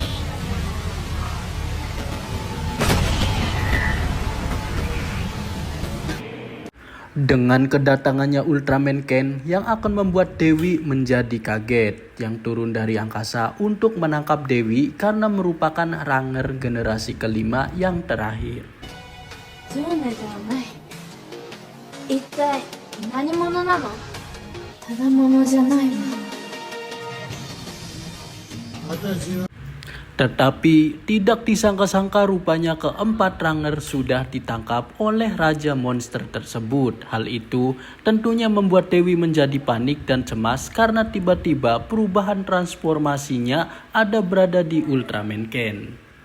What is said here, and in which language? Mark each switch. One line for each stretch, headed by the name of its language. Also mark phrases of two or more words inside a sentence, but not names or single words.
Indonesian: Dengan kedatangannya Ultraman Ken yang akan membuat Dewi menjadi kaget, yang turun dari angkasa untuk menangkap Dewi karena merupakan Ranger generasi kelima yang terakhir.
Japanese: ジョーネではない。一体何者なの？ただ者じゃないの。
Indonesian: Tetapi tidak disangka-sangka rupanya keempat Ranger sudah ditangkap oleh Raja Monster tersebut. Hal itu tentunya membuat Dewi menjadi panik dan cemas karena tiba-tiba perubahan transformasinya ada berada di Ultraman Ken.